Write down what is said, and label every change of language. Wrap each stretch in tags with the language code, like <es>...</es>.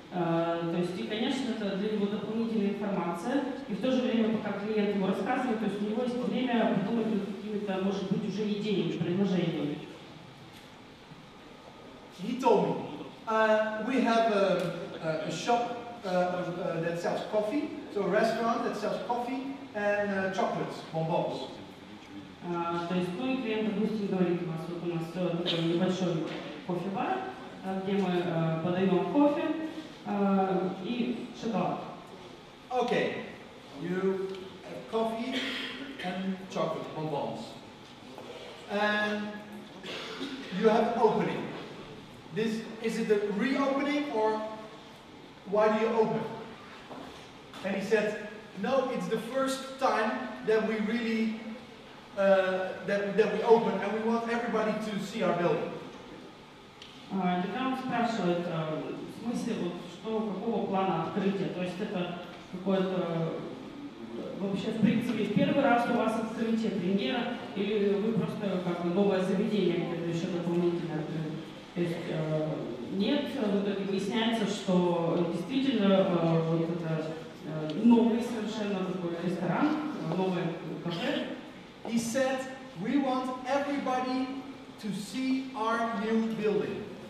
<ru>То есть, и, конечно, это для него дополнительная информация, и в то же время, пока клиент ему рассказывает, то есть у него есть время подумать над какими-то, может быть, уже идеями, предложениями.</ru> <en>He told me, we have a shop that sells coffee, so a restaurant that sells coffee and chocolates, bonbons.</en> <ru>То есть, ну и клиент, допустим, говорит, у нас такой небольшой кофе-бар, где мы подаем кофе и шоколад.</ru> <en>Okay, you have coffee and chocolate bonbons, and you have an opening. Is it a reopening or why do you open? And he said, no, it's the first time that we really that we open, and we want everybody to see our building.</en> <ru>Тогда он спрашивает, в смысле, вот, какого плана открытия, то есть это какое-то, вообще, в принципе, первый раз у вас открытие, премьера, или вы просто как бы новое заведение, где-то еще дополнительно открыли. То есть нет, в итоге выясняется, что действительно вот это новый совершенно такой ресторан, новое кафе.</ru> <en>He said, we want everybody to see our new building.</en>